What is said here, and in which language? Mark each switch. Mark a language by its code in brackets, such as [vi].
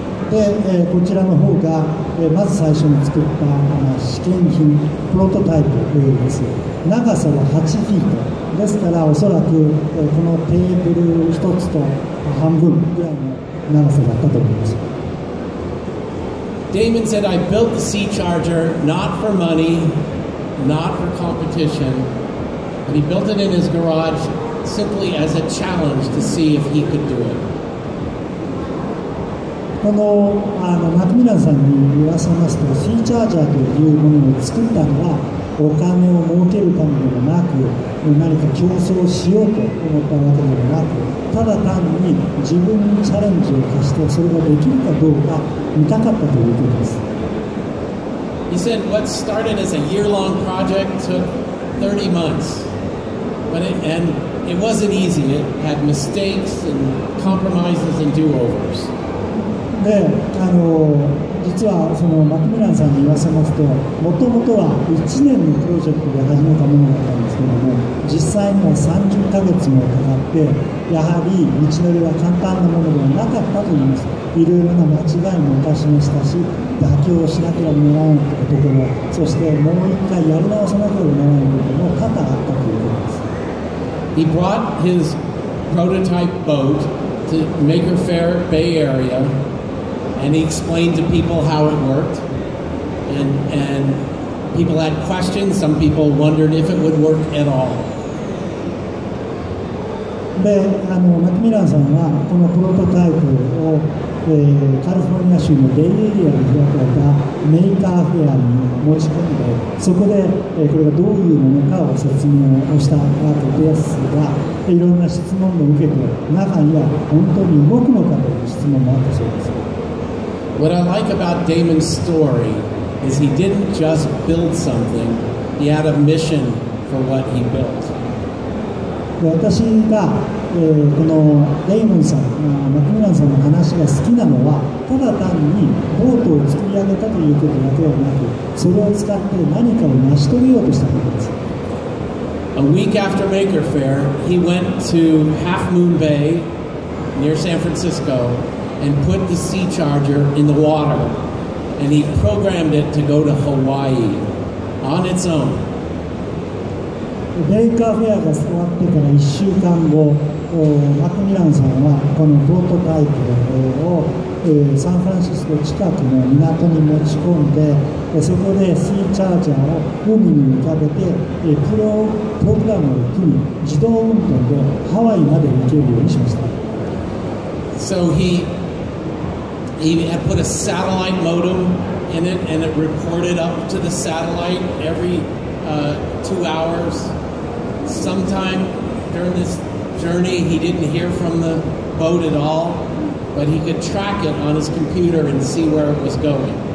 [ja] で、こちらの方が、まず最初に作った試験品プロトタイプです。長さは8フィートですから、おそらく、このテーブル一つと半分ぐらいの長さだったと思います。 [en] Damon said, I built the Sea Charger not for money, not for competition, but he built it in his garage simply as a challenge to see if he could do it. [ja] このマクミランさんに言わせますと、シーチャージャーというものを作ったのはお金を儲けるためではなく、何か競争しようと思ったわけではなく、ただ単に自分にチャレンジを課してそれができるかどうか見たかったということです。 [en] He said what started as a year-long project took 30 months, and it wasn't easy. It had mistakes and compromises and do-overs. [ja] で、実はそのマクミランさんに言わせますと、もともとは1年のプロジェクトで始めたものだったんですけども、実際には30ヶ月もかかって、やはり道のりは簡単なものではなかったといいます。いろいろな間違いも犯しましたし、妥協しなければならないところ、そしてもう一回やり直さなければならないことも多々あったということです。 [en] He brought his prototype boat to Maker Faire Bay Area.And he explained to people how it worked, and people had questions. Some people wondered if it would work at all. [ja] で、マクミランさんはこのプロトタイプを、カリフォルニア州のベイエリアで開かれたメーカーフェアに持ち込んで、そこで、これがどういうものかを説明をしたわけですが、いろんな質問も受けて、中には本当に動くのかという質問もあったそうです。 [en] What I like about Damon's story is he didn't just build something, he had a mission for what he built. [ja] 私が、このデイモンさん、マクミランさんの話が好きなのは、ただ単にボートを作り上げたということだけではなく、それを使って何かを成し遂げようとしたことです。 [en] A week after Maker Faire, he went to Half Moon Bay near San Francisco and put the Sea Charger in the water and he programmed it to go to Hawaii on its own. [ja] ベイカーフェアが終わってから1週間後、マクミランさんはこのプロトタイプをサンフランシスコ近くの港に持ち込んで、そこでシーチャージャーを海に浮かべてプログラムを組み、自動運転でハワイまで行けるようにしました。 [en] So he had put a satellite modem in it, and it reported up to the satellite every 2 hours. Sometime during this journey, he didn't hear from the boat at all, but he could track it on his computer and see where it was going.